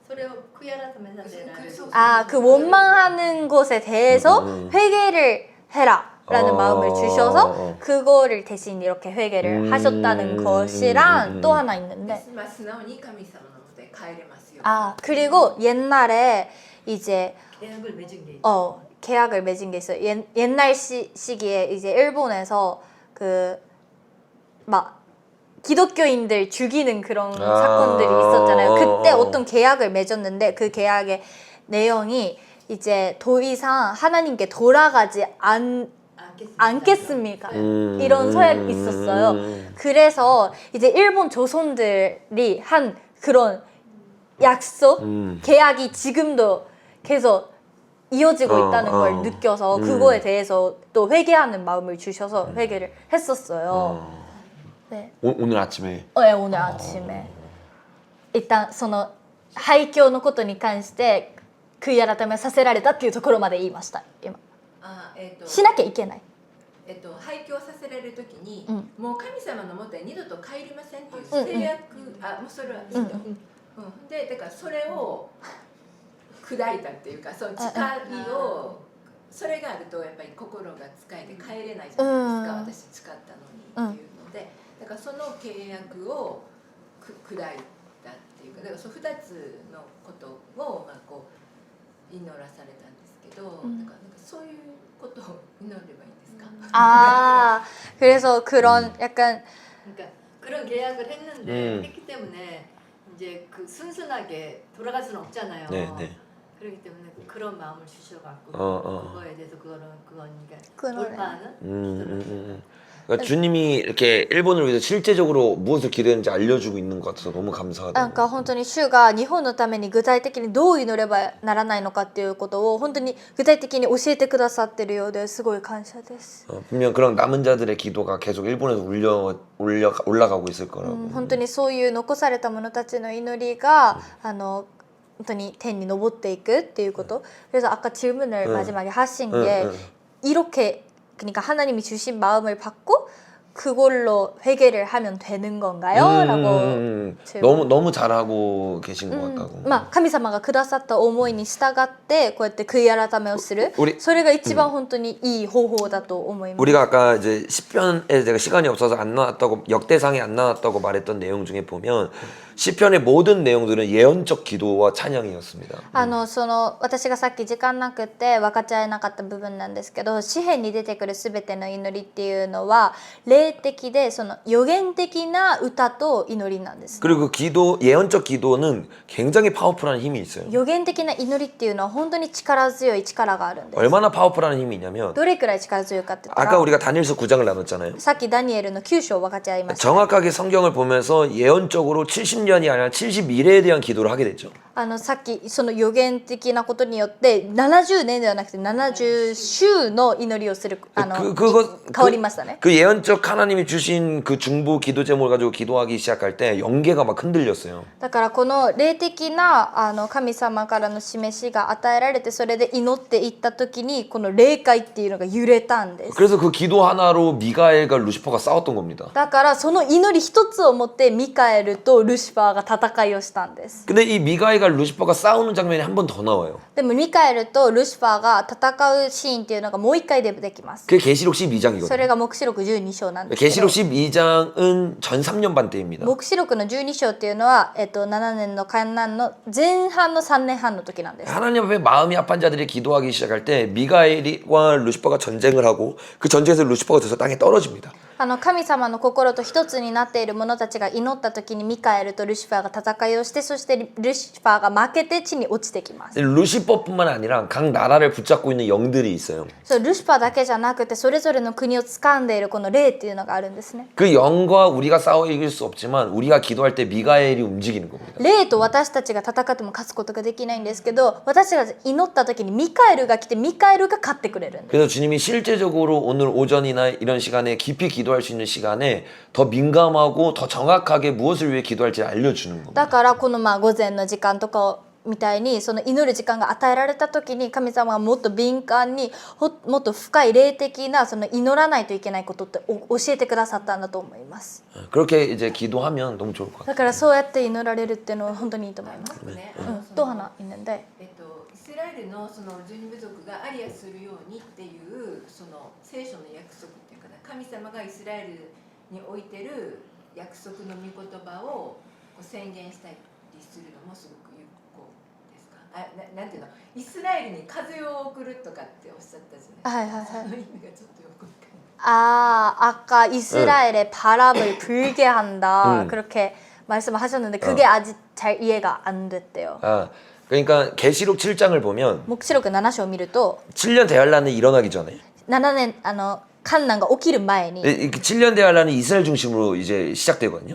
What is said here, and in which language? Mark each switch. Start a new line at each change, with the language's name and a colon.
Japanese: それを悔い改めさせられる
Korean: 그 원망하는 것에 대해서 회개를 해라라는 마음을 주셔서 그거를 대신 이렇게 회개를 하셨다는 것이랑 또 하나 있는데
Japanese: まあ素直に神様のもとへ帰れますよ
Korean: 그리고 옛날에 이제 계약을 맺은 게 계약을 맺은 게 있어요. 옛날 시기에 이제 일본에서 막 기독교인들 죽이는 그런 사건들이 있었잖아요. 그때 어떤 계약을 맺었는데 그 계약의 내용이 이제 더 이상 하나님께 돌아가지 않겠습니까? 이런 서약이 있었어요. 그래서 이제 일본 조선들이 한 그런 약속, 계약이 지금도 계속 이어지고 있다는 걸 느껴서 그거에 대해서 또 회개하는 마음을 주셔서 회개를 했었어요. 네. 오늘 아침에. 네, 오늘 아침에. 일단
Japanese: その廃墟のことに関して悔い改めさせられたっていうところまで言いました今。しなきゃいけない。廃墟させられるときに、もう神様のもとへ二度と帰りませんっていう制約、もうそれはいいと。でだからそれを砕いたっていうかその誓いをそれがあるとやっぱり心が使えて帰れないじゃないですか、私誓ったのにっていうので、だからその契約を砕いたっていうか、だからその2つのことをまあこう祈らされたんですけど、だからなんかそういうことを祈ればいいんですか？
Korean: 그래서 그런 약간 그러니까 그런 계약을 했는데 했기 때문에 이제 그 순순하게 돌아갈 수는 없잖아요. 네, 네. 그렇기 때문에 그런 마음을 주셔갖고 그거에 대해서 그건 돌파하는. 그러니까 주님이 이렇게 일본을 위해서 실제적으로 무엇을 기도했는지 알려주고 있는 것 같아서 너무
Japanese: なん
Korean: 감사하다.
Japanese: か本当に主が日本のために具体的にどう祈ればならないのかっていうことを本当に具体的に教えてくださってるようですごい感謝です。
Korean: 분명 그런 남은 자들의 기도가 계속 일본에서 올라가고 있을 거라고.
Japanese: 本当にそういう残された者たちの祈りが当に天に昇っていくっていうこと.
Korean: 그래서 아까 질문을 마지막에 하신 게 이렇게 그러니까 하나님이 주신 마음을 받고 그걸로 회개를 하면 되는 건가요? 라고 너무 잘하고 계신 것 같다고.
Japanese: まあ神様がくださった思いに従ってこうやって悔い改めをする それが一番本当にいい方法だと思います.
Korean: 우리가 아까 이제 시편에 제가 시간이 없어서 안 나왔다고 역대상에 안 나왔다고 말했던 내용 중에 보면 시편의 모든 내용들은 예언적 기도와 찬양이었습니다.
Japanese: その私がさっき時間なくて分かち合えなかった部分なんですけど、詩篇に出てくるすべての祈りっていうのは霊的でその予言的な歌と祈りなんです。
Korean: 그리고 그 기도 예언적 기도는 굉장히 파워풀한 힘이 있어요.
Japanese: 予言的な祈りっていうのは本当に力強い力があるんです。
Korean: 얼마나 파워풀한 힘이 있냐면
Japanese: どれくらい力強いかって言ったら
Korean: 아까 우리가 다니엘서 9장을 나눴잖아요.
Japanese: さっきダニエルの9章を分かち合いました。
Korean: 정확하게 성경을 보면서 예언적으로 70년이 아니라 70일에 대한 기도를 하게 됐죠.
Japanese: さっきその予言的なことによって70年ではなくて70週の祈りをする変わりましたね。
Korean: 그 예언적 하나님이 주신 그 중보 기도 제목을 가지고 기도하기 시작할 때 영계가 막 흔들렸어요.
Japanese: だからこの霊的な神様からの示しが与えられてそれで祈っていった時にこの霊界っていうのが揺れたんです。
Korean: 그래서 그 기도 하나로 미가엘과 루시퍼가 싸웠던 겁니다.
Japanese: だからその祈り一つをもってミカエルとルシファーが戦いをしたんです。
Korean: 근데 이 미가엘과 루시퍼가 싸우는 장면이 한 번 더 나와요.
Japanese: でもミカエルとルシファーが戦うシーンっていうのがもう一回出てきます。
Korean: 그게 계시록
Japanese: そ
Korean: 12장이거든요.
Japanese: れが黙示録12章なんですけど。
Korean: 계시록 12장은 전 3년 반 때입니다.
Japanese: 黙示録の12章っていうのは、7年の観覧の前半の3年半の時なんです。
Korean: 하나님 앞에 마음이 아픈 자들이 기도하기 시작할 때 미가엘과 루시퍼가 전쟁을 하고 그 전쟁에서 루시퍼가 돼서 땅에 떨어집니다.
Japanese: 神様の心と一つになっている者たちが祈った時にミカエルとルシファーが戦いをして、そしてルシファーが負けて地に落ちてきます。
Korean: 루시퍼뿐만 아니라 각 나라를 붙잡고 있는 영들이 있어요.
Japanese: そうルシファーだけじゃなくてそれぞれの国を掴んでいるこの霊っていうのがあるんですね。
Korean: 그 영과 우리가 싸워 이길 수 없지만 우리가 기도할 때 미가엘이 움직이는 겁니다.
Japanese: 霊と私たちが戦っても勝つことができないんですけど、私たちが祈った時にミカエルが来てミカエルが勝ってくれるんです。
Korean: 그래서 주님이 실제적으로 오늘 오전이나 이런 시간에 깊이 기도할 수 있는 시간에 더 민감하고 더 정확하게 무엇을 위해 기도할지 알려주는 겁니다.
Japanese: だからこの午前の時間とかみたいにその祈る時間が与えられた時に神様はもっと敏感にもっと深い霊的なその祈らないといけないことって教えてくださったんだと思います。
Korean: 그렇게 이제 기도하면 너무 좋을 것 같아요.
Japanese: だからそうやって祈られるっていうのは本当にいいと思います。ね、
Korean: 또 하나 있는데
Japanese: イスラエルのその12部族がアリアするようにっていうその聖書の約束っていうかな、神様がイスラエルに置いてる約束の御言葉を宣言したりするのもすごく有効ですか。なんていうの、イスラエルに風を送るとかっておっしゃったじゃないですか。その意味がちょっとよくわかんない。
Korean: 아까 이스라엘에 바람을 불게 한다 그렇게 말씀하셨는데 그게 아직 잘 이해가 안 됐대요. 그러니까 계시록 7장을 보면 목시록
Japanese: 7章を見ると
Korean: 7년 대환란이 일어나기 전에
Japanese: 7年観難が起きる前に
Korean: 7년 대환란이 이스라엘 중심으로 이제 시작되거든요.